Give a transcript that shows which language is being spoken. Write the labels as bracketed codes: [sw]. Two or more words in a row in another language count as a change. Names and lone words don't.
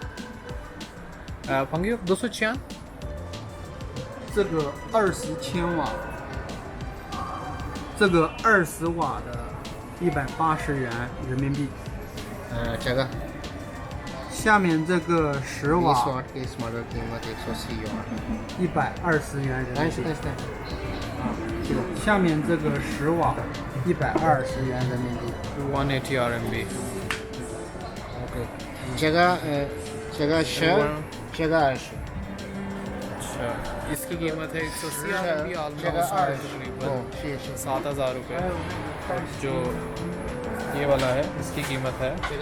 [zh] 朋友多少钱？这个20千瓦，这个20瓦的180元人民币。这个下面这个10瓦 [hi] इस मॉडल की कीमत [zh] 120 元人民币。下面这个10瓦120元人民币。 [hi] 180 RMB. ओके जगह जगह अच्छा, इसकी कीमत है 180 RMB, ऑलमोस्ट तकरीबन 7,000 रुपये। जो ये वाला है इसकी कीमत है